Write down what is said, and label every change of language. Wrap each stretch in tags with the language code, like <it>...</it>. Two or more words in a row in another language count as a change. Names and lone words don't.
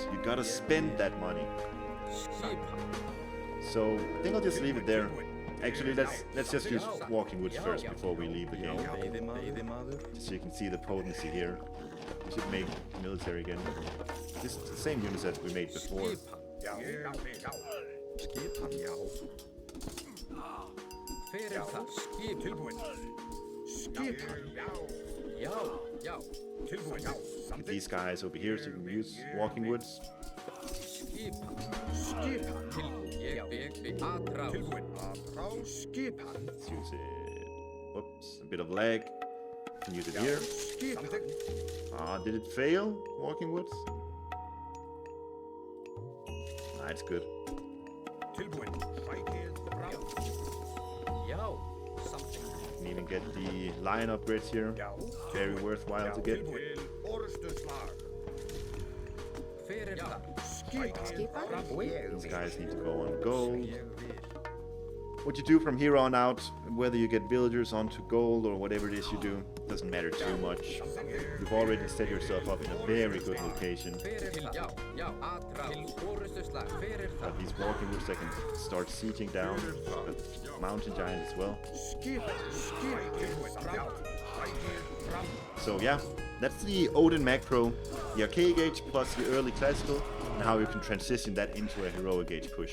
<en>You gotta spend that money. So I think I'll just leave it there. Actually, let's just use walking woods first before we leave the game.</en> <is>Veiðimaður.</is> <en>Just so you can see the potency here. We should make military again. This is the same units that we made before.</en> <is>Skipan, já. Fyrir það. Skip. Tilbúin. Skipan, já. Já. Tilbúin, já.</is> <en>Get these guys over here so you can use walking woods.</en> <is>Skipan. Skipan. Ég bygg aðrás. Tilbúin. Aðrás. Skipan.</is> <en>Let's use it. Whoops, a bit of lag. Can use it here.</en> <is>Skipan.</is> <en>Did it fail? Walking woods? Nah, it's good.</en> <is>Tilbúin. Sækið bráð. Já.</is> <en>Something. Can even get the lion upgrades here.</en> <is>Já.</is> <en>Very worthwhile to get.</en> <is>Tilbúin. Orustuslag. Fyrir það. Skipan.</is> <en>These guys need to go on gold.</en> <is>Ég vil.</is> <en>What you do from here on out, whether you get villagers onto gold or whatever it is you do, doesn't matter too much. You've already set yourself up in a very good location.</en> <is>Fyrir það. Já. Aðrás. Orustuslag. Fyrir það.</is> <en>Got these walking woods that can start sieging down. Got mountain giant as well.</en> <is>Skipan. Skipan.</is> <en>So yeah, that's the Odin macro, the arcade gauge plus the early classical, and how you can transition that into a heroic gauge push.</en>